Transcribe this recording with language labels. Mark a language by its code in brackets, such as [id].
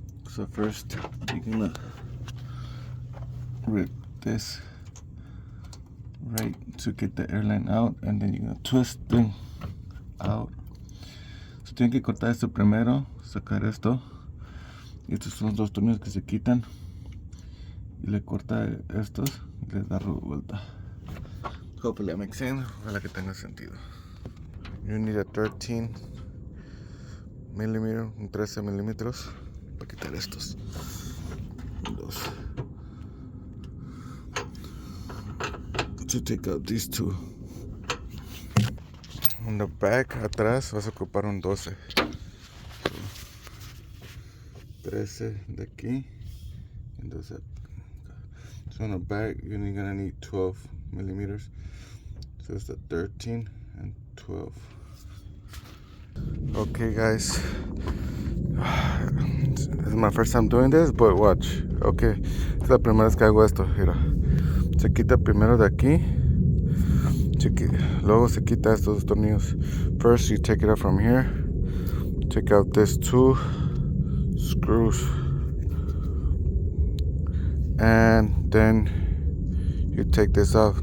[en] So first you're gonna rip this right to get the airline out, and then you're gonna twist it out. [es] So tienen que cortar esto primero, sacar esto, y estos son los dos tornillos que se quitan, y le corta estos y le da vuelta. [en] Hopefully that makes sense. [es] Ojalá que tenga sentido. [en] You need a 13 millimeter, [es] un 13 milímetros para quitar estos dos. [en] To take out these two. On the back, [es] atrás, vas a ocupar un 12. 13 de aquí. [en] Entonces, so on the back, you're gonna need 12 millimeters. So it's the 13 and 12. Okay, guys. This is my first time doing this, but watch. [es] Okay, es la primera vez que hago esto. Mira, se quita primero de aquí. Luego se quita estos tornillos. [en] First, you take it out from here. Take out these two screws, and then you take this off.